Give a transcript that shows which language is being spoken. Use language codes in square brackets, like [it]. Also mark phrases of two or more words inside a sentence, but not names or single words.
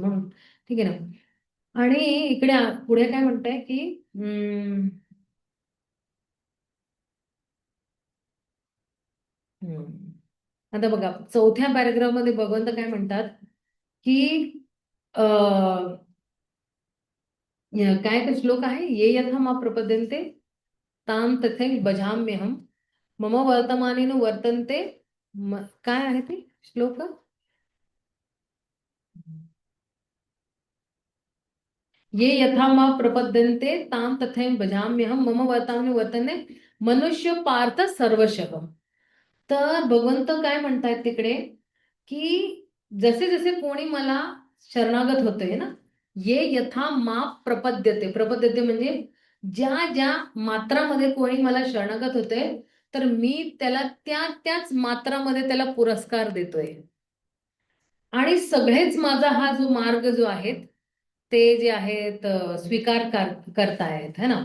[mr] म्हणून ठीक आहे ना. आणि इकडे पुढे काय म्हणताय की आता बघा, चौथ्या पॅरेग्राफ मध्ये भगवंत काय म्हणतात की काय तो श्लोक आहे, [sa] ये यथा मा प्रपद्यन्ते ताम तथैव भजाम्यहम मम वर्तमानेन वर्तन्ते. [mr] काय आहे ते श्लोक? [sa] ये यथा मा प्रपद्यन्ते ताम तथैव भजाम्यहम मम वर्तमानेन वर्तन्ते मनुष्य पार्थ सर्वशः. [mr] तर भगवंत काय म्हणतायत तिकडे की जसे जसे कोणी मला शरणागत होतंय ना, [sa] ये यथा मा प्रपद्यते, [mr] प्रपद्यते म्हणजे ज्या ज्या मात्रामध्ये कोणी मला शरणागत होतंय, तर मी त्याला त्याच मात्रामध्ये त्याला पुरस्कार देतोय. आणि सगळेच माझा हा जो मार्ग जो आहे ते जे आहेत स्वीकार करतायत [hi] है ना.